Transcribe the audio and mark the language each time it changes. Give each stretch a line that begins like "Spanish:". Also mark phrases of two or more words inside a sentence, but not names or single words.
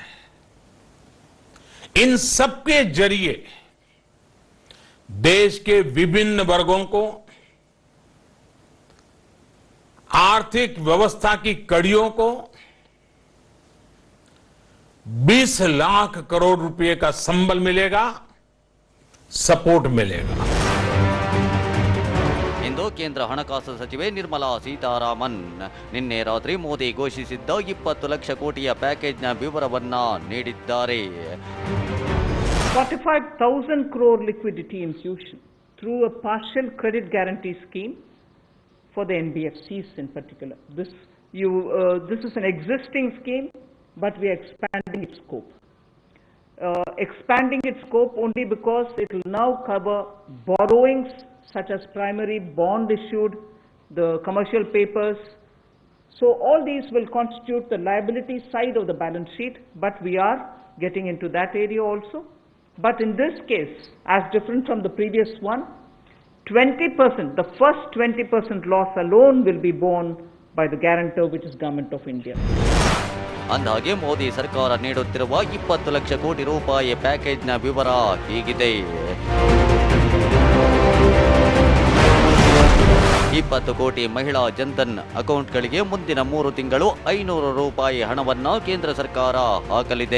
Hindi: इन सबके जरिए देश के विभिन्न वर्गों को आर्थिक व्यवस्था की कड़ियों को 20 लाख करोड़ रुपए का संबल मिलेगा, सपोर्ट मिलेगा.
Kannada: ಇಂದು ಕೇಂದ್ರ ಹಣಕಾಸು ಸಚಿವೆ ನಿರ್ಮಲಾ ಸೀತಾರಾಮನ್ ನಿನ್ನೆ ರಾತ್ರಿ ಮೋದಿ ಘೋಷಿಸಿದ್ದ 20 ಲಕ್ಷ ಕೋಟಿಯ ಪ್ಯಾಕೇಜ್ನ ವಿವರವನ್ನ ನೀಡಿದ್ದಾರೆ.
English: 45,000 crore liquidity infusion through a partial credit guarantee scheme for the NBFCs in particular. This is an existing scheme, but we are expanding its scope. Expanding its scope only because it will now cover borrowings such as primary bond issued, the commercial papers. So all these will constitute the liability side of the balance sheet, but we are getting into that area also. But in this case, as different from the previous one, 20%, the first 20% loss alone will be borne by the guarantor, which is Government of India.
Kannada: ಅಂದಾಗೆ ಮೋದಿ ಸರ್ಕಾರ ನೀಡುತ್ತಿರುವ 20 ಲಕ್ಷ ಕೋಟಿ ರೂಪಾಯಿ ಪ್ಯಾಕೇಜ್ನ ವಿವರ ಹೀಗಿದೆ. 20 ಕೋಟಿ ಮಹಿಳಾ ಜನ್ಧನ್ ಅಕೌಂಟ್ಗಳಿಗೆ ಮುಂದಿನ 3 ತಿಂಗಳು 500 ರೂಪಾಯಿ ಹಣವನ್ನ ಕೇಂದ್ರ ಸರ್ಕಾರ ಹಾಕಲಿದೆ.